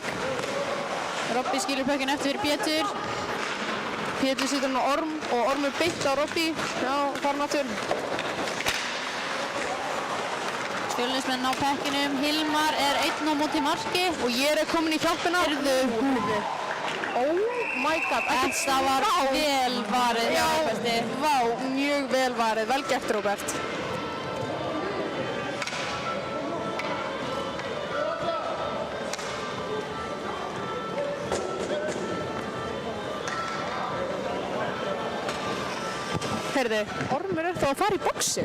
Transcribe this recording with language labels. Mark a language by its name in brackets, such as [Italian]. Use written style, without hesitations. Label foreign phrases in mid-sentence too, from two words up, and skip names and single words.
[Icelandic] Robbi skilur pökkinn eftir fyrir Pétur. Pétur situr hann á Orm og Orm er beitt á Robbi. Já, farin aftur. Fjölnismenn á pekkinum. Hilmar er einn á móti marki. Og ég er komin í hjálpina. Heyrðu. [English] Oh my god. [Icelandic] Þetta var vel varið. Já, vá, mjög vel varið. Vel gert, Róbert. Heyrðu, Ormur er þá að fara í boxið.